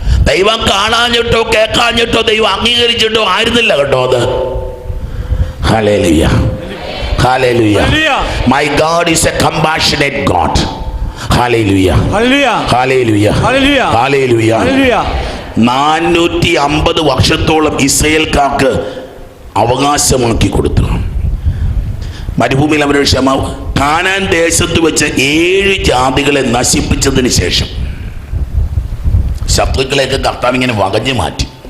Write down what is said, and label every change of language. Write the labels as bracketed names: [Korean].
[Malayalam] ദൈവം കാണാഞ്ഞിട്ടോ കേൾക്കാഞ്ഞിട്ടോ ദൈവം അംഗീകരിച്ചിട്ടോ ആയിരുന്നില്ല കേട്ടോ അത്. Hallelujah, hallelujah. [English] My God is a compassionate God. [Malayalam] Hallelujah, hallelujah, hallelujah. 450 വർഷത്തോളം ഇസ്രായേൽക്കാർക്ക് അവകാശമാക്കി കൊടുത്തു. മരുഭൂമിയിൽ അവരുടെ ക്ഷമ. കാനാൻ ദേശത്ത് വെച്ച് 7 ജാതികളെ നശിപ്പിച്ചതിന് ശേഷം ശത്രുക്കളെയൊക്കെ കർത്താവ് ഇങ്ങനെ വകഞ്ഞു മാറ്റി.